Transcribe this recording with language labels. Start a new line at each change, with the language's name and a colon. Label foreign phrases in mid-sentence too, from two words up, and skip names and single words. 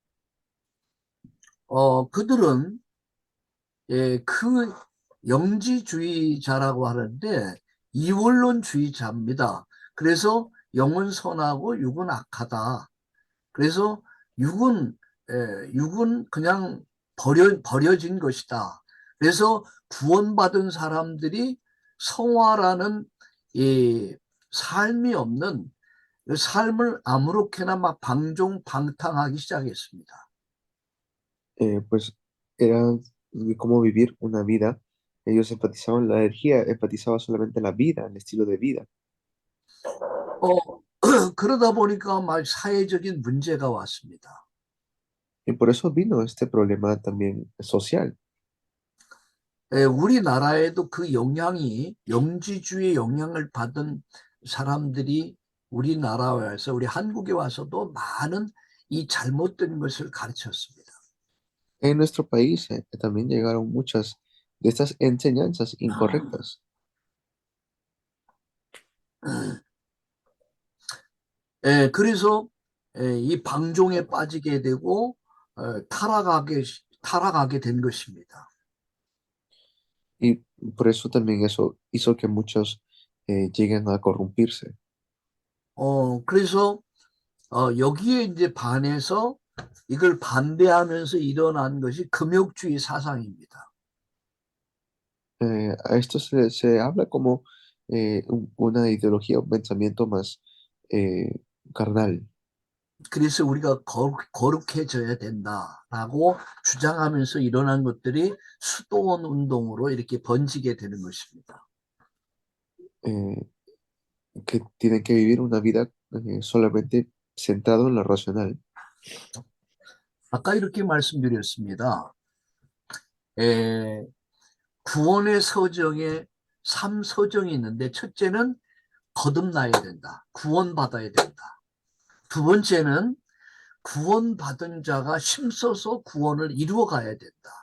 Korean: 그들은 그 영지주의자라고 하는데 이원론주의자입니다. 그래서 영은 선하고 육은 악하다. 그래서 육은 그냥 버려진 것이다. 그래서 구원받은 사람들이 성화라는 삶이 없는 그 삶을 아무렇게나 막 방종방탕하기 시작했습니다.
Spanish: Pues era de cómo vivir una vida. Ellos enfatizaban la energía, enfatizaba solamente la vida, el estilo de vida.
Korean: 어, 그러다 보니까 막 사회적인 문제가 왔습니다.
Spanish: Y por eso vino este problema también social.
Korean: 우리나라에도 그 영향이 영지주의 영향을 받은 사람들이 우리나라에서 우리 한국에 와서도 많은 이 잘못된 것을 가르쳤습니다.
Spanish: En nuestro país también llegaron muchas de estas enseñanzas incorrectas.
Korean: 그래서 이 방종에 빠지게 되고 타락하게 된 것입니다.
Spanish: Y por eso también eso hizo que muchos lleguen a corrompirse.
Korean: 그래서 여기에 이제 반해서 이걸 반대하면서 일어난 것이 금욕주의 사상입니다.
Spanish: A esto se habla como una ideología, un pensamiento más carnal.
Korean: 그래서 우리가 거룩해져야 된다라고 주장하면서 일어난 것들이 수도원 운동으로 이렇게 번지게 되는 것입니다.
Spanish: eh, que tienen que vivir una vida solamente centrado en lo racional.
Korean: 아까 이렇게 말씀드렸습니다. 구원의 서정에 3서정이 있는데 첫째는 거듭나야 된다. 구원받아야 된다. 두 번째는 구원받은 자가 힘써서 구원을 이루어가야 된다.